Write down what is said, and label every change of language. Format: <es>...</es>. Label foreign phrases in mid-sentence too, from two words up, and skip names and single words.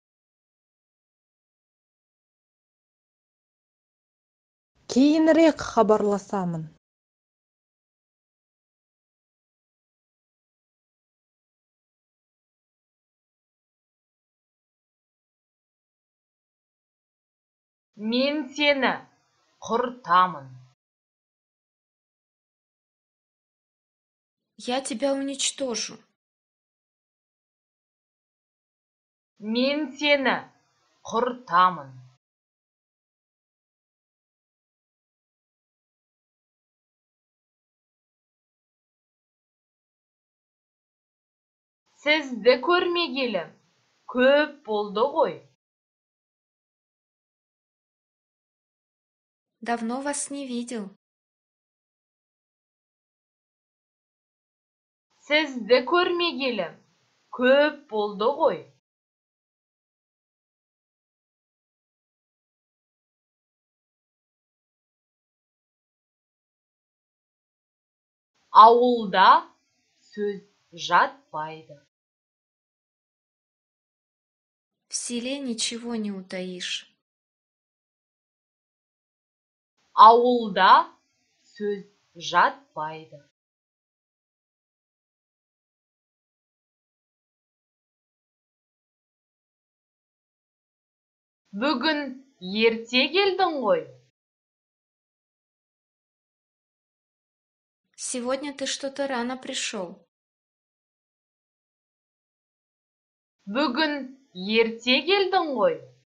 <kk>Кейінірек хабарласамын. Мен сені құртамын.</kk> <ru>Я тебя уничтожу.</ru> <kk>Мен сені құртамын. Сізді көрмегелі көп болды ғой.</kk> <ru>Давно вас не видел.</ru> <kk>Сізді көрмегелі көп болды ғой. Ауылда сөз жатпайды.</kk> <ru>В селе ничего не утаишь.</ru> <kk>Ауылда сөз жатпайды. Бүгін ерте келдің ғой.</kk> <ru>Сегодня ты что-то рано пришел.</ru> <kk>Бүгін ерте келдің ғой.</kk>